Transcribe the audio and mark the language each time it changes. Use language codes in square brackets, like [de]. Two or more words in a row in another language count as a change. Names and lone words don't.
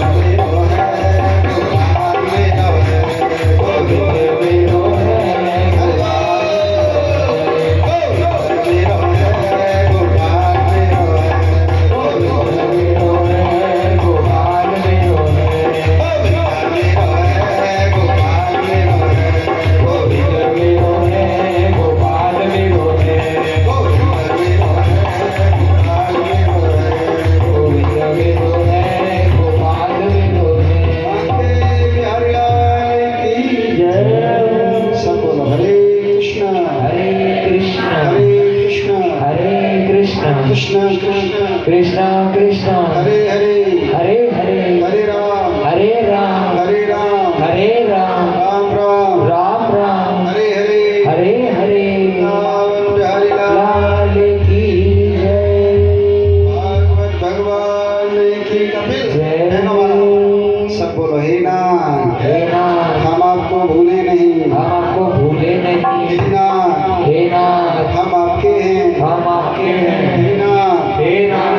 [hi] गोविंद मेरो है गोविंद मेरो है गोपाल मेरो है गोविंद मेरो है गोपाल मेरो है गोविंद मेरो है गोपाल मेरो है जय सब बोलो हरे कृष्ण हरे कृष्ण हरे कृष्ण हरे कृष्ण कृष्ण कृष्ण कृष्ण कृष्ण हरे हरे हरे हरे हरे राम हरे राम हरे राम हरे राम राम राम राम राम हरे हरे हरे हरे रावण बिहारी लाल लाल की जय भागवत भगवान की कपिल जय बहनों वाला सब बोलो हे नाथ हे नाथ हम आपको भूले नहीं, हम आपको भूले नहीं हे नाथ हे नाथ हम आपके हैं, हम आपके हैं हे नाथ हे नाथ